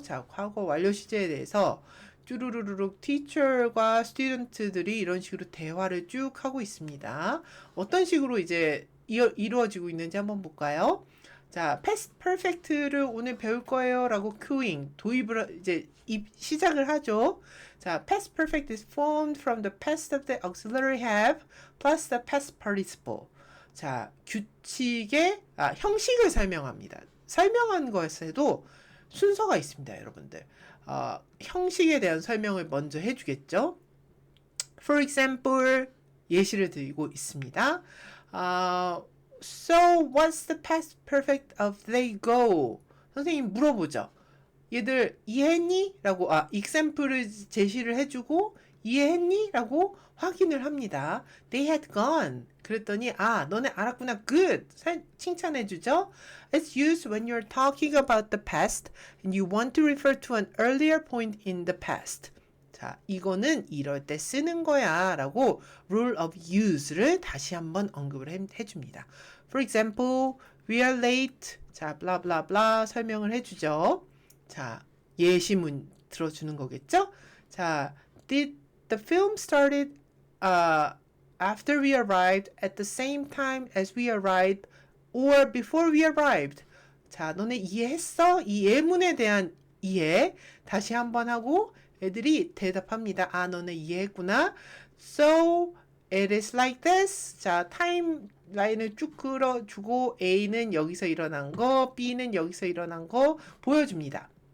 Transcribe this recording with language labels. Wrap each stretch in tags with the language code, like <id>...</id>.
<ko>자, 과거 완료 시제에 대해서 쭈루루룩 teacher과 student들이 이런 식으로 대화를 쭉 하고 있습니다. 어떤 식으로 이제 이루어지고 있는지 한번 볼까요? 자, past perfect를 오늘 배울 거예요 라고 cueing, 도입을 이제 시작을 하죠.</ko> <en>자, past perfect is formed from the past of the auxiliary have plus the past participle.</en> <ko>자, 규칙의 형식을 설명합니다. 설명한 것에도 순서가 있습니다, 여러분들. 형식에 대한 설명을 먼저 해주겠죠.</ko> <en>For example,</en> <ko>예시를 드리고 있습니다.</ko> <en>So what's the past perfect of they go?</en> <ko>선생님 물어보죠. 얘들 이해했니? 라고 example을 제시를 해주고 이해했니? 라고 확인을 합니다.</ko> <en>They had gone.</en> <ko>그랬더니 너네 알았구나.</ko> <en>Good.</en> <ko>칭찬해주죠.</ko> <en>It's used when you're talking about the past and you want to refer to an earlier point in the past.</en> <ko>자, 이거는 이럴 때 쓰는 거야 라고 rule of use를 다시 한번 언급을 해줍니다.</ko> <en>For example, we are late. 자, blah blah blah</en> <ko>설명을 해주죠. 자, 예시문 들어주는 거겠죠?</ko> <en>자, did the film started after we arrived at the same time as we arrived or before we arrived?</en> <ko>자, 너네 이해했어? 이 예문에 대한 이해 다시 한번 하고 애들이 대답합니다. 너네 이해했구나.</ko> <en>So it is like this.</en> <ko>자, 타임라인을 쭉 끌어주고 A는 여기서 일어난 거, B는 여기서 일어난 거 보여줍니다.</ko>